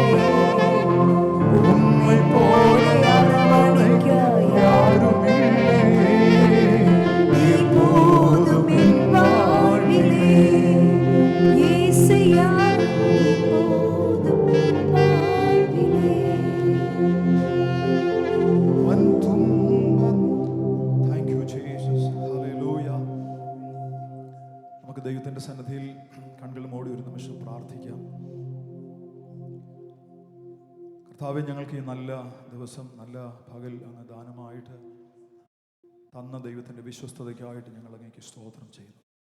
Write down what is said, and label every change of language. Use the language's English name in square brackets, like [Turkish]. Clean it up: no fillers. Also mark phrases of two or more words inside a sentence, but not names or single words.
[Tamil] உம்மை போல அரவணைக்க யாரும் இல்லை. நீர் போதும் என் வாழ்விலே இயேசையா, நீர் போதும் என் வாழ்விலே. [English] Thank you Jesus. ഹല്ലേലൂയ. [Malayalam] നമുക്ക് ദൈവത്തിൻ്റെ സന്നിധിയിൽ കണ്ണുകൾ മൂടി ഒരു നിമിഷം പ്രാർത്ഥിക്കാം. കർത്താവേ, ഞങ്ങൾക്ക് ഈ നല്ല ദിവസം, നല്ല പകൽ അങ്ങ് ദാനമായിട്ട് തന്ന ദൈവത്തിൻ്റെ വിശ്വസ്തതയ്ക്കായിട്ട് ഞങ്ങൾ അങ്ങേക്ക് സ്തോത്രം ചെയ്യുന്നു.